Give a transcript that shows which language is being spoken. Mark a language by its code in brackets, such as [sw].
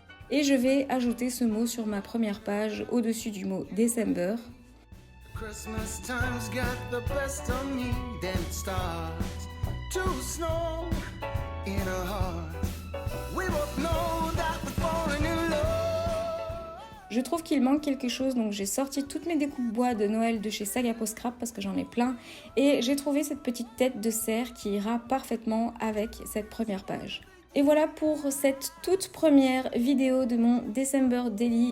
[fr] Et je vais ajouter ce mot sur ma première page au-dessus du mot December. [en] Christmas time's got the best of me, then it starts to snow in our hearts. We both know that we're falling in love. [fr] Je trouve qu'il manque quelque chose, donc j'ai sorti toutes mes découpes bois de Noël de chez Sagapo Scrap parce que j'en ai plein et j'ai trouvé cette petite tête de cerf qui ira parfaitement avec cette première page. Et voilà pour cette toute première vidéo de mon December Daily.